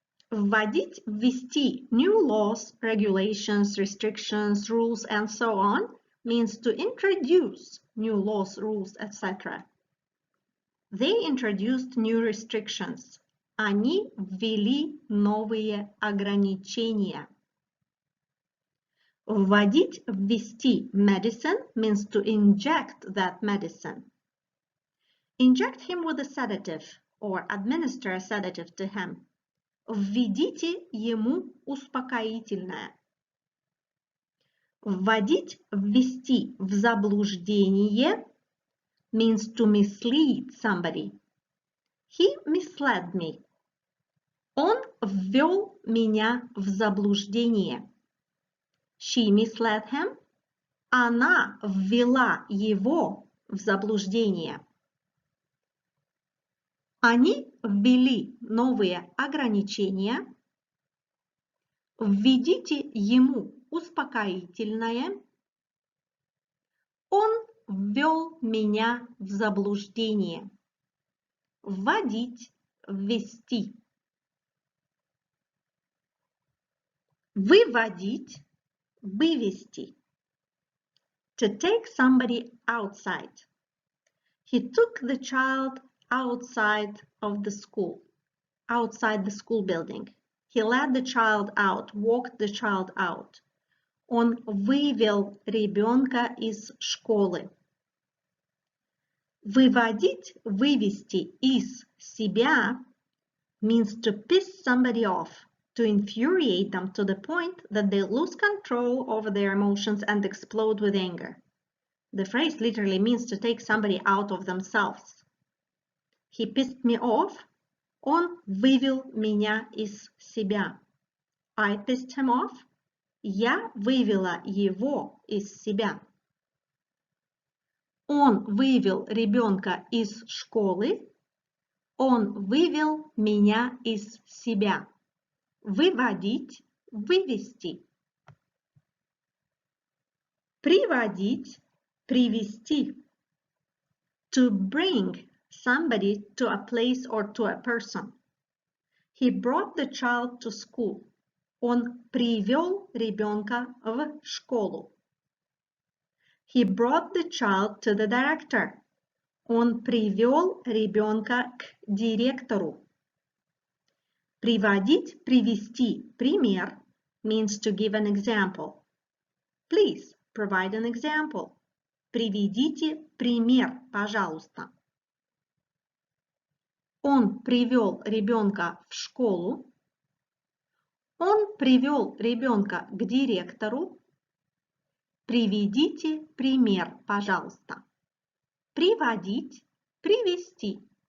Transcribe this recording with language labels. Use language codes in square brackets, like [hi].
[ru] Вводить, ввести [en] new laws, regulations, restrictions, rules, and so on means to introduce new laws, rules, etc. They introduced new restrictions. [ru] Они ввели новые ограничения. Вводить, ввести [en] medicine means to inject that medicine. Inject him with a sedative or administer a sedative to him. [ru] Введите ему успокоительное. Вводить, ввести в заблуждение [en] means to mislead somebody. He misled me. [ru] Он ввел меня в заблуждение. [en] She misled him. [ru] Она ввела его в заблуждение. Они ввели новые ограничения. Введите ему успокоительное. Он ввел меня в заблуждение. Вводить, ввести. Выводить, вывести. [en] To take somebody outside. He took the child outside of the school, outside the school building. He led the child out, walked the child out. [ru] Он вывел ребенка из школы. Выводить, вывести из себя [en] means to piss somebody off, to infuriate them to the point that they lose control over their emotions and explode with anger. The phrase literally means to take somebody out of themselves. He pissed me off. [ru] Он вывел меня из себя. [en] I pissed him off. [ru] Я вывела его из себя. Он вывел ребенка из школы. Он вывел меня из себя. Выводить, вывести. Приводить, привести. [en] To bring somebody to a place or to a person. He brought the child to school. [ru] Он привел ребенка в школу. [en] He brought the child to the director. [ru] Он привел ребенка к директору. Приводить, привести пример [en] means to give an example. Please provide an example. [ru] Приведите пример, пожалуйста. Он привел ребенка в школу. Он привел ребенка к директору. Приведите пример, пожалуйста. Приводить, привести.